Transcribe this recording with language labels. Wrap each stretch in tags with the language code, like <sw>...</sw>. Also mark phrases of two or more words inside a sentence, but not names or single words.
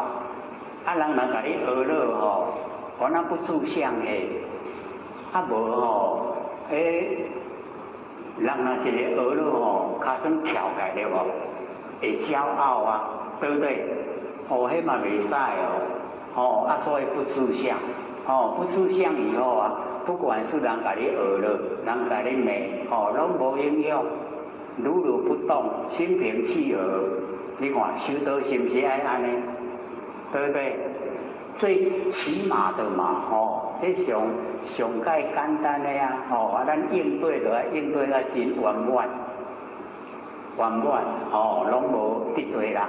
<nan>啊，人若甲你娱乐吼，我那不住相嘿，啊无吼，人若是咧娱乐吼，骹算跳起来对无？会骄傲啊。对不对？哦，迄嘛袂使哦，哦啊，所以不住相，哦，不住相以后啊，不管是人甲你学了，人甲你骂，哦，拢无影响，如如不动，心平气和。你看修道是不是爱安尼？对不对？最起码的嘛，哦，这上介简单的啊，哦，啊，咱应对就要应对啊真圆满，哦，拢无得罪人。</nan>